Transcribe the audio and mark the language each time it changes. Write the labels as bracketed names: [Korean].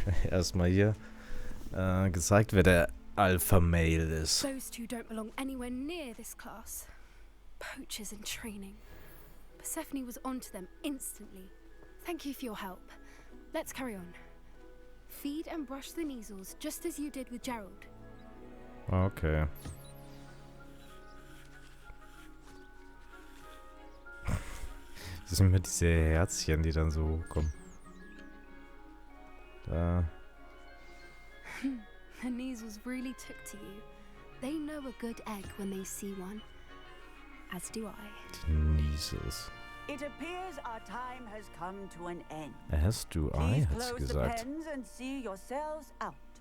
[German] Erstmal hier gezeigt, wer der Alpha-Male ist. [English] Those two don't belong anywhere near this class. Poachers in training. Persephone was onto them instantly. Thank you for your help. Let's carry on. Feed and brush the Neasels just as you did with Gerald. Okay. [German] Das sind immer diese Herzchen, die dann so kommen. Da. [English] The Neasels really took to you. They know a good egg when they see one. As do I. [German] Die Neasels. [English] It appears our time has come to an end. As do I, [German] hat sie [English] Close the [German] gesagt. [English] pens and see yourselves out.